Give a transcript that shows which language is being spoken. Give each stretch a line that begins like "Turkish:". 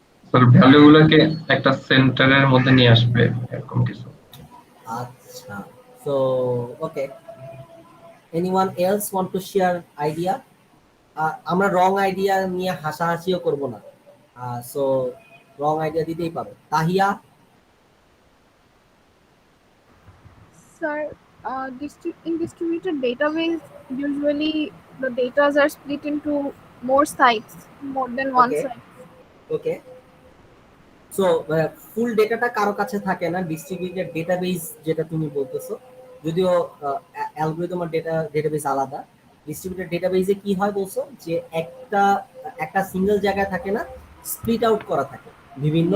Bangla: Sir ভ্যালুগুলোকে একটা সেন্টারের মধ্যে নিয়ে আসবে, এরকম কিছু।
English: আচ্ছা, so okay, anyone else want to share idea?
Bangla: আমরা রং আইডিয়া নিয়ে হাসাহাসিও করব না, সো রং আইডিয়া দিতেই পারো। Tahiya?
English: Sir, in distributed database, usually the data are split into more sites, more than one Okay. site.
Bangla: Okay, so full ডেটাটা কারো কাছে থাকে না, ডিস্ট্রিবিউটেড ডেটাবেস যেটা তুমি বলতেছো, যদিও অ্যালগরিদম আর ডেটাবেস আলাদা। ডিস্ট্রিবিউটেড ডেটাবেসে কি হয় বলছো, যে একটা একটা সিঙ্গেল জায়গায় থাকে না, স্প্লিট আউট করা থাকে বিভিন্ন